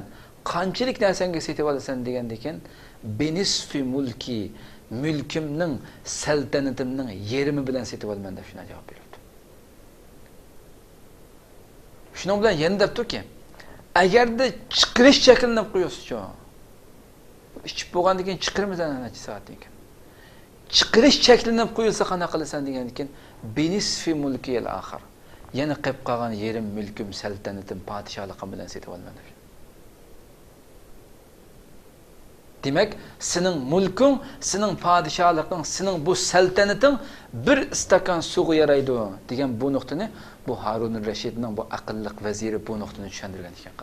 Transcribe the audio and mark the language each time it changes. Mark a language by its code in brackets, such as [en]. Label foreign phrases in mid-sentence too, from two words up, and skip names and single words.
[uz] Qanchalik narsanga setib olasan degandan keyin, [ar] "بنصف ملكي, [uz] mulkimning, saltanatimning yerimi bilan setib olman" deb shuna javob berdi. Shuning bilan yana debdiki, agarda chiqirish shaklini qo'yasiz-chi. Ichib bo'lgandan keyin chiqirmasan necha soatdan keyin. Chiqirish shaklini qo'yilsa qanaqa qilasan degandan keyin, [ar] "بنصف ملكي الآخر." [uz] Yana qilib qolgan yerim, mulkim, saltanatim, podshohligim bilan setib olman deb. Demak, sening mulking, sening podshohliging, sening bu saltanating bir istakan suvga yaraydi degan bu nuqtani bu Harunur Rashidning bu aqlliq vaziri bu nuqtani tushuntirgan ekan.